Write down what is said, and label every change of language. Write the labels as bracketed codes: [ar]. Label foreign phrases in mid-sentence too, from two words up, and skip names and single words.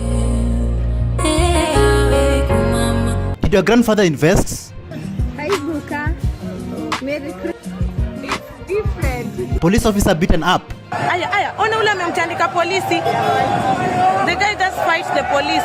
[en] Did your grandfather invest? Police officer beaten up. [sw] Aya, ona ule amemtandika polisi. [en] The guy just fights the police.